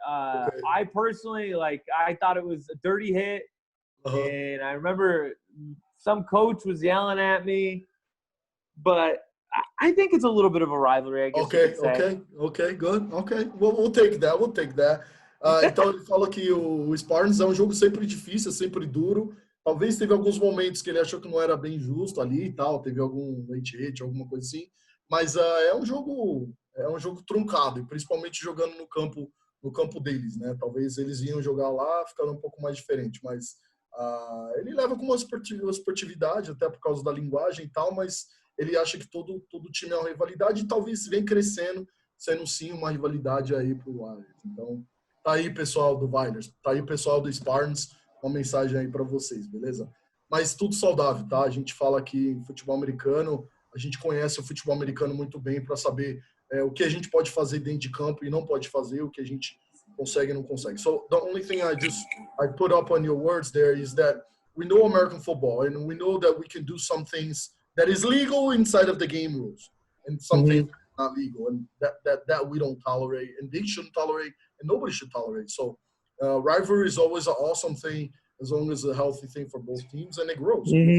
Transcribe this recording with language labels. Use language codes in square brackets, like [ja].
[en] Okay. I personally I thought it was a dirty hit, and I remember some coach was yelling at me, but I think it's a little bit of a rivalry, I guess you could say. Ok, good. Ok, we'll take that, we'll take that. [pt] Então ele fala que o Spartans é um jogo sempre difícil, sempre duro. Talvez teve alguns momentos que ele achou que não era bem justo ali e tal, teve algum late hit, alguma coisa assim. Mas é um jogo truncado, e principalmente jogando no campo deles, né? Talvez eles iam jogar lá, ficando um pouco mais diferente, mas ele leva com uma esportividade, até por causa da linguagem e tal, mas ele acha que todo time é uma rivalidade e talvez vem crescendo, sendo sim uma rivalidade aí pro Warriors. Então, tá aí, pessoal do Warriors, tá aí, pessoal do Spartans, uma mensagem aí para vocês, beleza? Mas tudo saudável, tá? A gente fala aqui em futebol americano, a gente conhece o futebol americano muito bem para saber o que a gente pode fazer dentro de campo e não pode fazer, o que a gente consegue e não consegue. [en] So the only thing I put up on your words there is that we know American football and we know that we can do some things that is legal inside of the game rules and some things not legal, and that we don't tolerate and they shouldn't tolerate and nobody should tolerate. So rivalry is always an awesome thing as long as a healthy thing for both teams and it grows.